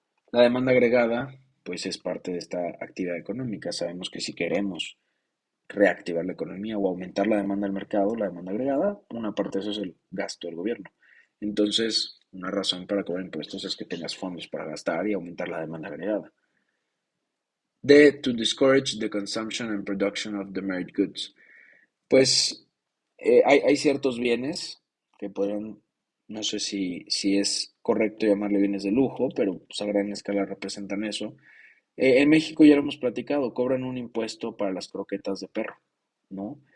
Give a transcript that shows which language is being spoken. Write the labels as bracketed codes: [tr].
[es] La demanda agregada, pues es parte de esta actividad económica. Sabemos que si queremos reactivar la economía o aumentar la demanda del mercado, la demanda agregada, una parte de eso es el gasto del gobierno. Entonces, una razón para cobrar impuestos es que tengas fondos para gastar y aumentar la demanda agregada. [en] To discourage the consumption and production of the merit goods. [es] Pues hay ciertos bienes que podrían, no sé si es correcto llamarle bienes de lujo, pero pues, a gran escala representan eso. En México ya lo hemos platicado, cobran un impuesto para las croquetas de perro, ¿no?